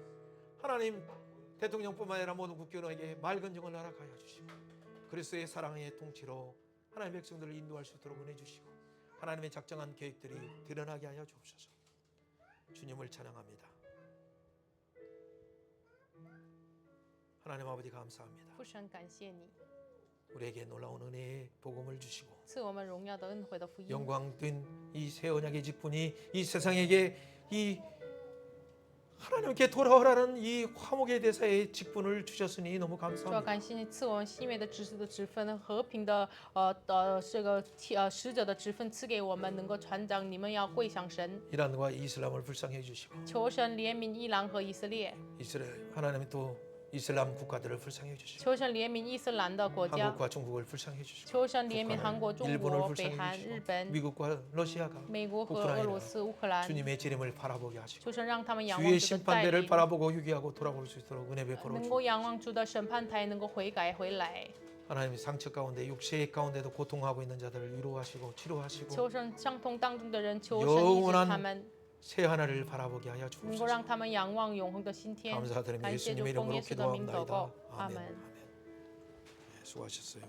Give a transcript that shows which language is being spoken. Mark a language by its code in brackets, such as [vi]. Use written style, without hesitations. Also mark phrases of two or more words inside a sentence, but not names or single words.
[ko] 하나님 대통령뿐만 아니라 모든 국민에게 맑은 영을 허락하여 주시고 그리스도의 사랑의 통치로 하나님의 백성들을 인도할 수 있도록 은혜 주시고 하나님의 작정한 계획들이 드러나게 하여 주옵소서. 주님을 찬양합니다. 하나님 아버지 감사합니다. [zh] 父神，感谢你 [ko] 우리에게 놀라운 은혜의 복음을 주시고 [zh] 赐我们荣耀的恩惠的福音。 [ko] 영광된 이 새 언약의 직분이 이 세상에게 이 하나님께 돌아오라는 이 화목의 대사의 직분을 주셨으니 너무 [zh] 主要 [ko] 감사합니다. [zh] 感谢你赐我们西面的知识的职分，和平的这个使者的职分赐给我们，能够传讲。你们要归向神， [ko] 이란과 이슬람을 불쌍히 해주시고 [zh] 求神怜悯伊朗和以色列， [ko] 이스라엘 하나님이 또 이슬람 국가들을 불쌍히 해주시고 [zh] 求神怜悯伊斯兰的国家， [ko] 한국과 중국을 불쌍히 해주시고 [zh] 求神怜悯韩国、中 [ko] 일본을 [zh] 国、北 [ko] 불쌍히 [zh] 韩、日 [ko] 해주시고 [zh] 本、 [ko] 미국과 러시아가 [zh] 美国和俄罗斯、乌克兰， [ko] 주님의 재림을 바라보게 하시고 [zh] 求神让他们仰望 [ko] 주의 [zh] 主的带 [ko] 심판대를 [zh] 领， [ko] 바라보고 휴게하고 돌아올 수 있도록 은혜 베풀어 [zh] 能 [ko] 주시고 [zh] 够仰望主的审判台，能够悔改回来。 [ko] 하나님 상처 가운데 육체 가운데도 고통하고 있는 자들을 위로하시고 치료하시고 [zh] 求神伤痛当中的人，求神医治他 [ko] 영원한 [zh] 们， [ko] 새 하나를 바라보게 하여 [zh] 能够 [ko] 주옵소서. [zh] 让他们仰望永恒的新天。 [ko] 감사드리며 [zh] 感谢主 [ko] 예수님의 [zh] 奉 [ko] 이름으로 [zh] 耶稣的名祷 [ko] 기도합니다. [zh] 告，阿 [ko] 아멘. [zh] 门。 [ko] 아멘. 네, 수고하셨어요.